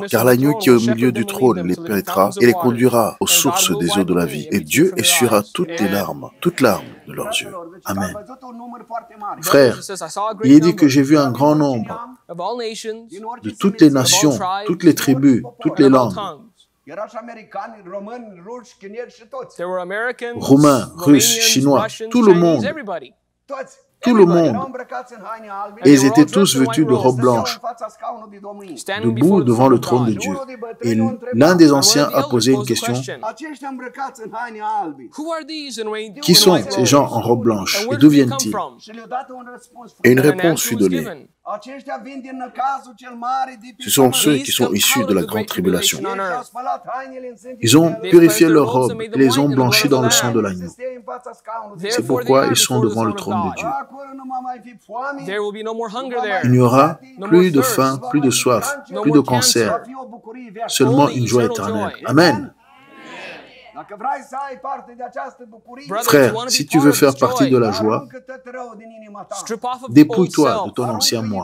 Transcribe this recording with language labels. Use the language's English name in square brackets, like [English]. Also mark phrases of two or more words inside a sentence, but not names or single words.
[French] Car l'agneau qui est au milieu du trône les pénétrera et les conduira aux sources des eaux de la vie. Et Dieu essuiera toutes larmes de leurs yeux. Amen. Frères, il est dit que j'ai vu un grand nombre de toutes les nations, toutes les tribus, toutes les langues, [Romanian] Era și americani, români, ruși, chinezi și toți. [English] There were Americans, [French] Roumains, Russes, Chinois, [English] Russians, [French] tout le [English] Chinese, [French] monde. [English] everybody. [Romanian] Toți. [French] Tout le monde. [Romanian] Erau îmbrăcați în haine albe. [French] Et ils étaient tous vêtus de robes blanches, [Romanian] În fața scaunului de domnie. [French] debout devant le trône de Dieu. Et l'un des anciens a posé une question. [Romanian] Aceștia îmbrăcați în haine albe. [English] Who are these in [French] Qui sont ces gens en robe blanche et d'où viennent-ils? [Romanian] Și le-a dat un răspuns. [French] Et une réponse fut donnée. [Romanian] Aceștia vin din năcazul cel mare de pe [French] Ce sont ceux qui sont issus de la grande tribulation. Ils ont purifié leurs robes et les ont blanchis dans le sang de l'agneau. C'est pourquoi ils sont devant le trône de Dieu. [English] There will be no more hunger there. [French] Il n'y aura plus de faim, plus de soif, plus de cancer, seulement une joie éternelle. Amen. Frère, si tu veux faire partie de la joie, dépouille-toi de ton ancien moi.